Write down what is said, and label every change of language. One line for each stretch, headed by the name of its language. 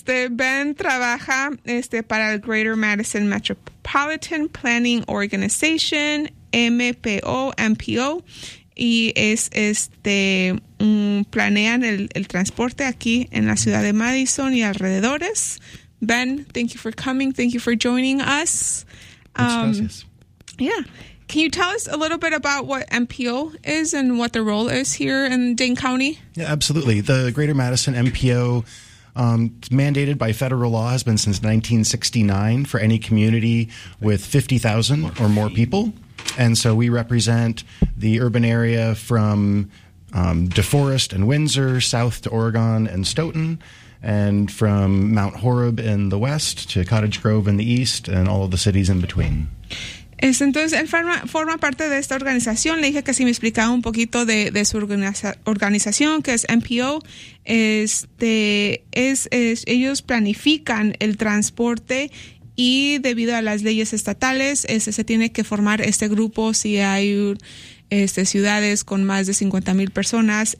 Spanish: Ben trabaja para el Greater Madison Metropolitan Planning Organization, MPO, MPO, y es planean el transporte aquí en la ciudad de Madison y alrededores.
English: Ben, thank you for coming. Thank you for joining us.
Spanish: Muchas gracias.
English: Yeah. Can you tell us a little bit about what MPO is and what the role is here in Dane County? Yeah, absolutely. The Greater Madison MPO, mandated by federal law, has been since 1969 for any community with 50,000 or more people. And so we represent the urban area from DeForest and Windsor, south to Oregon and Stoughton, and from Mount Horeb in the west to Cottage Grove in the east, and all of the cities in between.
Spanish: Entonces, él forma parte de esta organización. Le dije que si me explicaba un poquito de su organización, que es MPO, ellos planifican el transporte y debido a las leyes estatales, se tiene que formar este grupo si hay ciudades con más de 50,000 personas.